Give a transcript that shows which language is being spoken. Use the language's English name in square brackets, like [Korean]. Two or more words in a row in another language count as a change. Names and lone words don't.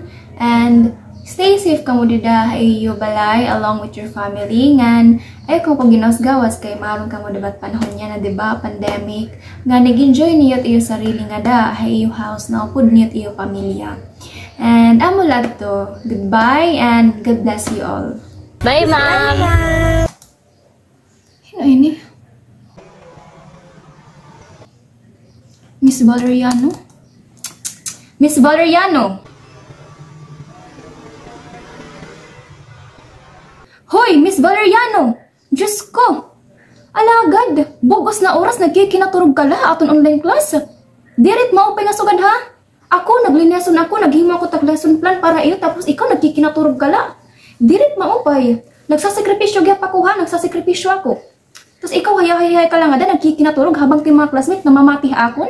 [English] And stay safe [Waray] ka mo dida iyo balay [English] along with your family. [Waray] Ngan ay kung paginawas-gawas kay maron ka mo dapat panahon niya na diba pandemic. Nga nag-enjoy niyo iyo sarili nga da ay iyo house na upod niyo iyo pamilya. And amo lang to. [English] Goodbye and God bless you all. Bye, ma'am! [Waray] Ano ini? Miss Valeriano? Miss Valeriano! Hoy, Miss Valeriano! Diyos ko! Alagad! Bugos na oras nagkikinaturog ka la aton online class. Dirit maupay nga sugad ha? Ako, naglineson ako, naghimo ako tag [English] lesson plan [Waray] para iyo, tapos ikaw nagkikinaturog ka la. Dirit maupay. Nagsasakripisyo gyud pa ko ha, nagsasakripisyo ako. Tapos ikaw hayay-hayay ka lang nga nagkikinaturog habang ti mga classmate namamati akon.